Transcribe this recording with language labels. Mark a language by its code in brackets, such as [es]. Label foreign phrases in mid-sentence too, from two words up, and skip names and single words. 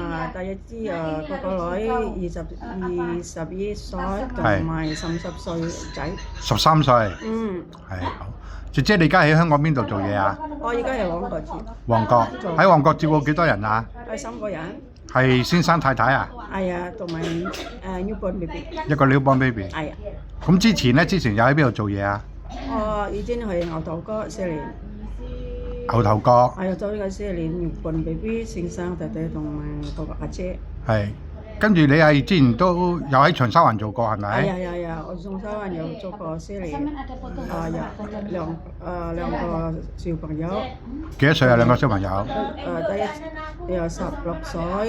[yue] 第一支個女21歲，同埋30歲仔。 13歲。嗯，係好。姐姐你而家喺香港邊度做嘢啊？我而家係旺角住，旺角。喺旺角照顧幾多人啊？係3個人，係先生太太啊？係啊，同埋 [en] newborn baby。 [yue] 一個 [en] newborn baby。 [yue] 係啊。咁之前又喺邊度做嘢啊？我已經係牛頭角4年。牛頭角。係啊，做呢個4年 [en] newborn baby， [yue] 先生太太同埋嗰個阿姐。係。跟住你係之前都有喺長沙灣做過係咪？係啊，我長沙灣有做過4年，有兩個小朋友。幾多歲啊？2個小朋友？第一有16歲，